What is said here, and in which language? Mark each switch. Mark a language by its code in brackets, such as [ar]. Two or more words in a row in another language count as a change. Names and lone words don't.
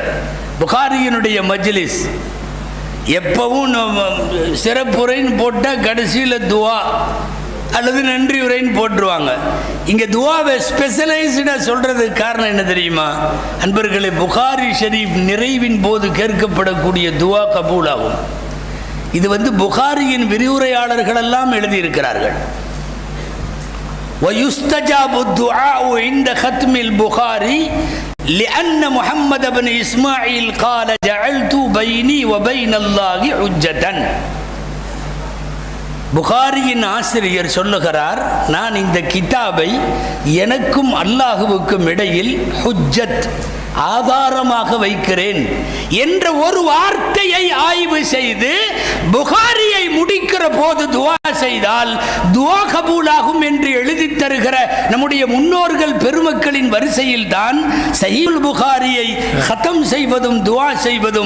[ta] புகாரியினுடைய மஜ்லிஸ் எப்பவும் சிறப்புரைன்னு போட்டால் கடைசியில் துவா அல்லது நன்றி உரைன்னு போட்டுருவாங்க. இங்கே துவாவை ஸ்பெஷலைஸ்டாக சொல்கிறதுக்கு காரணம் என்ன தெரியுமா அன்பர்களே? புகாரி ஷரீஃப் நிறைவின் போது கேட்கப்படக்கூடிய துவா கபூலாகும். இது புகாரியின் விரிவுரையாளர்கள் எல்லாம் எழுதியிருக்கிறார்கள். [ar] وَيُسْتَجَابُ الدُّعَاءُ عِنْدَ خَتْمِ الْبُخَارِي لِأَنَّ مُحَمَّدَ بْنِ إِسْمَاعِيلَ قَالَ جَعَلْتُ بَيْنِي وَبَيْنَ اللَّهِ حُجَّةً. [ta] புகாரியின் ஆசிரியர் சொல்லுகிறார், நான் இந்த கிதாபை எனக்கும் அல்லாஹுவுக்கும் இடையில் ஹுஜ்ஜத், ஆதாரமாக வைக்கிறேன் என்ற ஒரு வார்த்தையை ஆய்வு செய்து புகாரியை முடிக்கிற போது துவா செய்தால் துவா கபூலாகும் என்று எழுதி தருகிற நம்முடைய முன்னோர்கள் பெருமக்களின் வரிசையில் தான் சஹீஹுல் புகாரியை கதம் செய்வதும் துவா செய்வதும்.